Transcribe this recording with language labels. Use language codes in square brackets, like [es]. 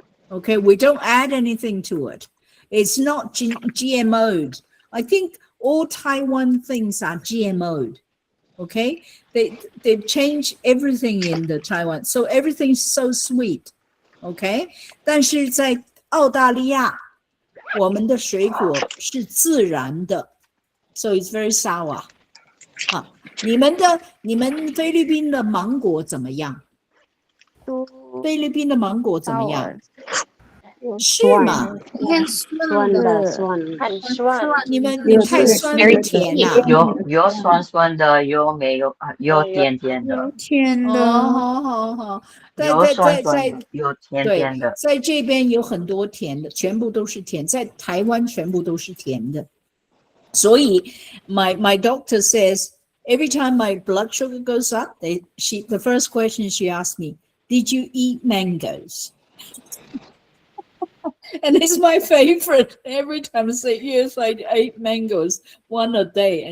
[en] Okay, we don't add anything to it. It's not GMO'd. I think all Taiwan things are GMO'd. Okay, they've changed everything in the Taiwan, so everything's so sweet. [zh] Okay, 但是在澳大利亚。我们的水果是自然的 ， [en] so it's very sour。 [zh] 啊，你们菲律宾的芒果怎么样？菲律宾的芒果怎么样？是吗？酸的酸，很酸，你太酸不甜呐、有酸酸的，有没有啊？有甜甜的，哦，好好好，有酸酸的，有甜对甜的。在这边有很多甜的，全部都是甜，在台湾全部都是甜的。所以 [en] my doctor says every time my blood sugar goes up, the first question she asked me, did you eat mangoes? And it's my favorite. Every time I say, yes, I ate mangoes 1 a day.